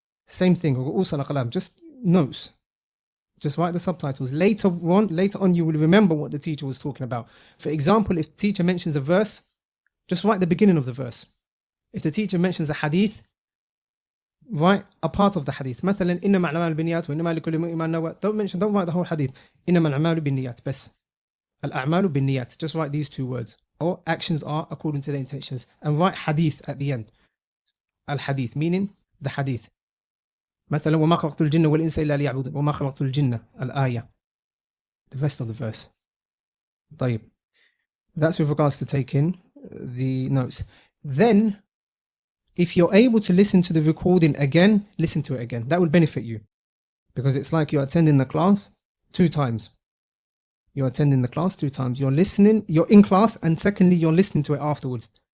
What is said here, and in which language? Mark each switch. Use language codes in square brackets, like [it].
[en] Same thing, just notes. Just write the subtitles. Later on, you will remember what the teacher was talking about. For example, if the teacher mentions a verse, just write the beginning of the verse. If the teacher mentions a hadith, write a part of the hadith. [ar] مثلا إنما الأعمال بالنيات وإنما لكل امرئ ما نوى. [en] Don't write the whole hadith. [ar] إنما الأعمال بالنيات بس. الأعمال بالنيات. [en] Just write these 2 words. Or actions are according to the intentions. And write hadith at the end. Al-hadith, meaning the hadith. [ar] مثلا وما خلقت الجن والإنس إلا ليعبدون وما خلقت الجن الآية. [en] The rest of the verse. [ar] طيب. [en] That's with regards to taking the notes. Then, if you're able to listen to the recording again, listen to it again. That will benefit you, because it's like you're attending the class 2 times. You're attending the class 2 times. You're listening, you're in class, and secondly, you're listening to it afterwards.